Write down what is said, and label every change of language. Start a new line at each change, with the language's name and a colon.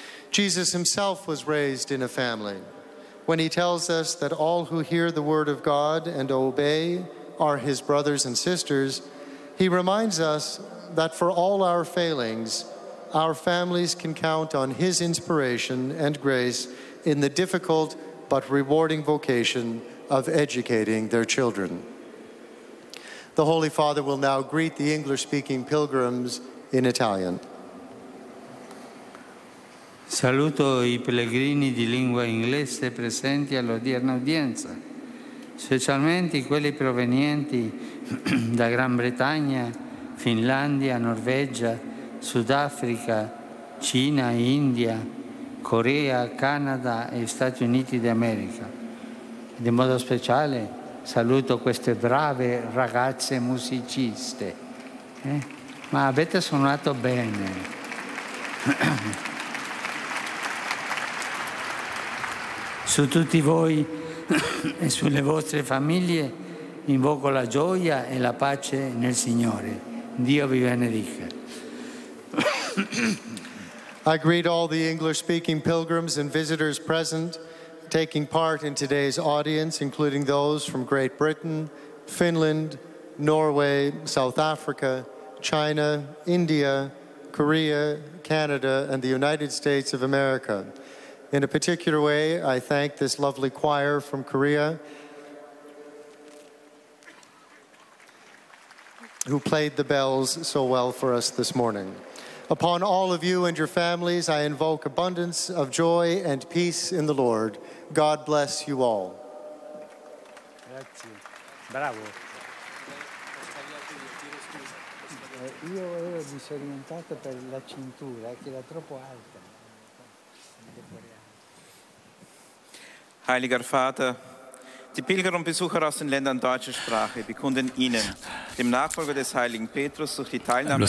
English: Jesus himself was raised in a family. When he tells us that all who hear the Word of God and obey are his brothers and sisters, he reminds us that for all our failings, our families can count on his inspiration and grace in the difficult but rewarding vocation of educating their children. The Holy Father will now greet the English-speaking pilgrims in Italian.
Italian: Saluto i pellegrini di lingua inglese presenti all'odierna udienza, specialmente quelli provenienti da Gran Bretagna, Finlandia, Norvegia, Sudafrica, Cina, India, Corea, Canada e Stati Uniti d'America. Ed in modo speciale saluto queste brave ragazze musiciste. Ma avete suonato bene. Su tutti voi e sulle vostre famiglie invoco la gioia e la pace nel Signore. Dio vi benedica.
English: I greet all the English-speaking pilgrims and visitors present, taking part in today's audience, including those from Great Britain, Finland, Norway, South Africa, China, India, Korea, Canada, and the United States of America. In a particular way, I thank this lovely choir from Korea who played the bells so well for us this morning. Upon all of you and your families, I invoke abundance of joy and peace in the Lord. God bless you all.
Italian: Grazie. Bravo. Io ero disorientato per la cintura, che era troppo alta.
German: Heiliger Vater, die Pilger und Besucher aus den Ländern deutscher Sprache bekunden Ihnen, dem Nachfolger des heiligen Petrus, durch die Teilnahme...